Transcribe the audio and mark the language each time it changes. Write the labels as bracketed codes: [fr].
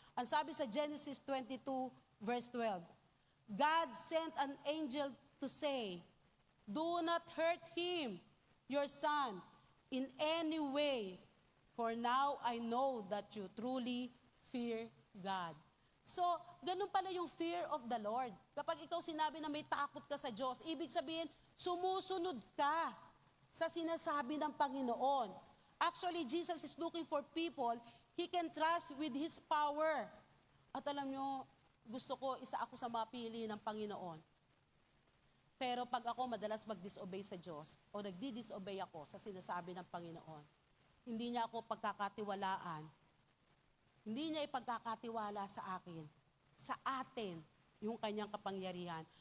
[tl] Ang sabi sa [en] Genesis 22 verse 12, God sent an angel to say, do not hurt him, your son, in any way, for now I know that you truly fear God. [tl] So, ganun pala yung [en] fear of the Lord. [tl] Kapag ikaw sinabi na may takot ka sa Diyos, ibig sabihin, sumusunod ka sa sinasabi ng Panginoon. [en] Actually, Jesus is looking for people He can trust with His power. [tl] At alam nyo, gusto ko, isa ako sa mapili ng Panginoon. Pero pag ako madalas mag-disobey sa Diyos, o nagdi-disobey ako sa sinasabi ng Panginoon, hindi niya ako pagkakatiwalaan. Hindi niya ipagkakatiwala sa akin, sa atin, yung kanyang kapangyarihan.